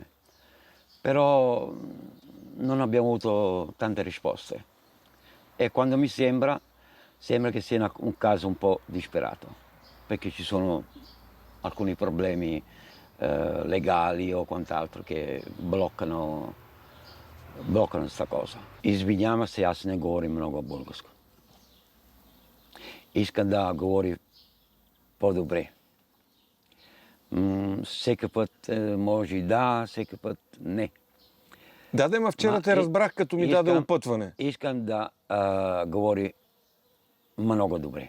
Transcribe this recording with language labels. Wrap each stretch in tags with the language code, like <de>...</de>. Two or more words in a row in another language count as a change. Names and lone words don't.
<it>Però non abbiamo avuto tante risposte e quando mi sembra che sia un caso un po' disperato, perché ci sono alcuni problemi legali o quant'altro che bloccano questa cosa.</it> <sr>Izvinjavam se, ja ne govorim mnogo bulgarsko.</sr> <bg>Искам да говори по-добре. Всеки път може и да, всеки път не. Да, ма вчера те разбрах, като ми даде опътване. Искам да говори много добре.</bg>